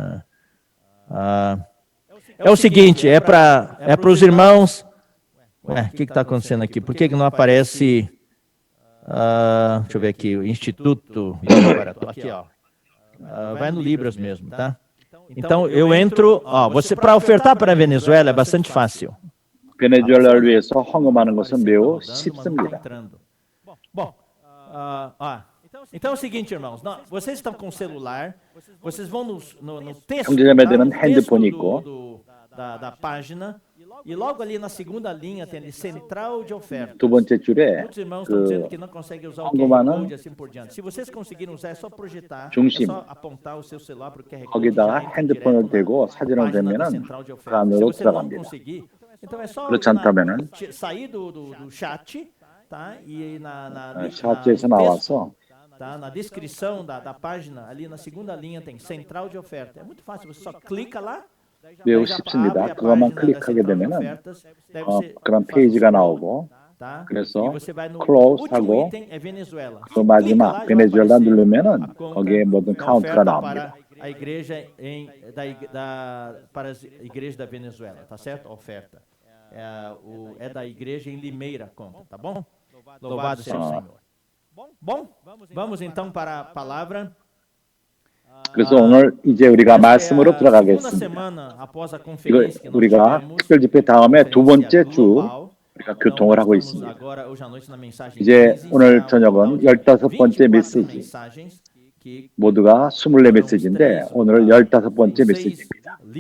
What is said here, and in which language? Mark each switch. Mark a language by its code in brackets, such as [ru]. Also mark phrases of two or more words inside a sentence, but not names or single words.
[pt] É o seguinte, é para os irmãos. O que está acontecendo aqui? Por que não aparece? Deixa eu ver aqui, o Instituto. Aqui, ó. Vai no Libras mesmo, tá? Então eu entro. Você para ofertar para a Venezuela é bastante fácil. [ko] 베네수엘라를 위해서 헌금하는 것은 매우 쉽습니다. [pt] Bom, então é o seguinte, irmãos, vocês estão com o celular, vocês vão no texto, [ko] 형제자매들은 핸드폰이 있고 [pt] da página, e logo ali na segunda linha tem ali central de oferta. [ko] 두 번째 줄에 [pt] Muitos irmãos estão dizendo que não conseguem usar o QR Code e assim por diante. Se vocês conseguirem usar, é só projetar, [ko] 중심. [pt] é só apontar o seu celular para o QR Code. [ko] 거기다가 핸드폰을 대고 사진을 대면은 그 안으로 들어갑니다. [pt] Então é só [ko] 그렇지 않다면은 [pt] sair do chat, tá? E [ko] 샷에서 나와서 [pt] na descrição da página, ali na segunda linha tem central de oferta. É muito fácil, você só clica lá. [ko] 매우 쉽습니다. 그것만 클릭하게 되면은 그런 페이지가 나오고 그래서 close하고 그 마지막 베네수엘라 누르면은 거기에 모든 카운트가 나옵니다. [pt] A igreja para a igreja da Venezuela, tá certo? A oferta é da igreja em Limeira, conta, tá bom? Louvado seja o Senhor. Bom, vamos então para a palavra. [ko] 그래서 오늘 이제 우리가 말씀으로 들어가겠습니다. 이거 우리가 특별 집회 다음에 두 번째 주 우리가 교통을 하고 있습니다. 이제 오늘 저녁은 15번째 메시지. 모두가 24메시지인데 오늘 15번째 메시지입니다.